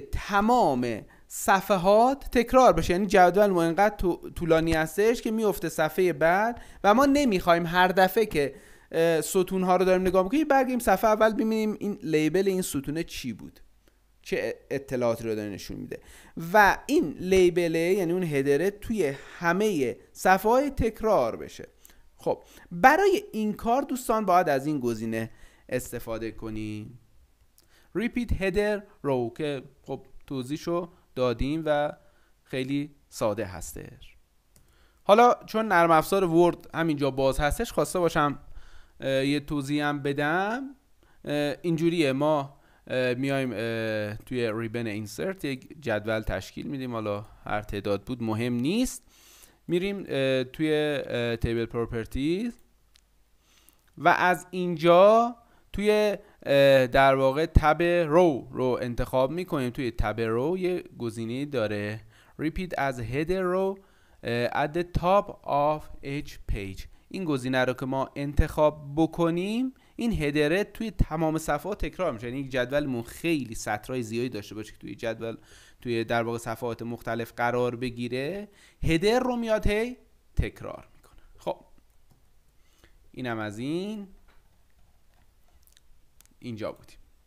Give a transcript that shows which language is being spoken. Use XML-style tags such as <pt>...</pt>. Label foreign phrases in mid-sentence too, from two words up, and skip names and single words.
<fa>تمام صفحات تکرار بشه، یعنی جدول ما اینقدر طولانی هستش که میفته صفحه بعد و ما نمیخوایم هر دفعه که ستون ها رو داریم نگاه میکنیم برگردیم صفحه اول ببینیم این لیبل این ستونه چی بود، چه اطلاعاتی رو داره نشون میده و این لیبله یعنی اون هدره توی همه صفحه‌های تکرار بشه. خب برای این کار دوستان باید از این گزینه استفاده کنیم،</fa> <en>repeat header row،</en> <fa>که خب توضیحشو دادیم و خیلی ساده هستش. حالا چون نرم افزار ورد همینجا باز هستش خواسته باشم یه توضیح هم بدم. اینجوریه، ما میایم توی</fa> <en>ribbon insert</en> <fa>یک جدول تشکیل میدیم، حالا هر تعداد بود مهم نیست. میریم توی</fa> <en>table properties</en> <fa>و از اینجا توی در واقع</fa> <en>tab row</en> <fa>انتخاب میکنیم. توی</fa> <en>tab row</en> <fa>یه گزینه داره</fa> <en>repeat as header row at the top of each page.</en> <fa>این گزینه رو که ما انتخاب بکنیم این هدره توی تمام صفحات تکرار میشه. یعنی یک جدولمون خیلی سطرهای زیادی داشته باشه که توی جدول توی در واقع صفحات مختلف قرار بگیره، هدر رو میاد هی تکرار میکنه. خب اینم از اینجا بودیم.</fa>